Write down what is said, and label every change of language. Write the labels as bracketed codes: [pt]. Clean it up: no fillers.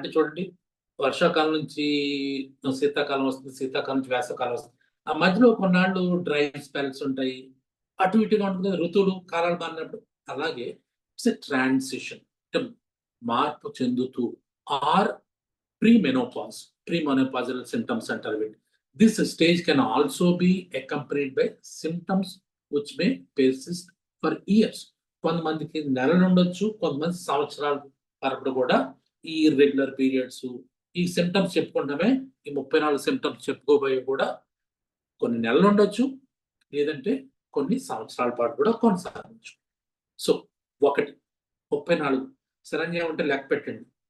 [te] అంటే చూడండి, వర్షాకాలం నుంచి శీతాకాలం వస్తుంది, శీతాకాలం నుంచి వేసవకాలం వస్తుంది. ఆ మధ్యలో కొన్నాళ్ళు డ్రై స్పెల్స్ ఉంటాయి, అటు ఇటుగా ఉంటుంది కదా, ఋతువులు కాలాలు మారినప్పుడు. అలాగే [en] it's a transition, [te] అంటే మార్పు చెందుతూ. ఆర్ premenopausal symptoms అంటారు వీటి. [en] This stage can also be accompanied by symptoms which may persist for years. [te] కొంతమందికి నెలలు ఉండొచ్చు, కొంతమంది సంవత్సరాల వరకు కూడా ఈ ఇర్రెగ్యులర్ పీరియడ్స్, ఈ సిమ్టమ్స్ చెప్పుకుంటామే, ఈ 34 సిమ్టమ్స్ చెప్పుకోబోయే కూడా కొన్ని నెలలు ఉండొచ్చు, లేదంటే కొన్ని సంవత్సరాల పాటు కూడా కొనసాగవచ్చు. సో 1 34 శరణ్య ఉంటే లెక్క పెట్టండి.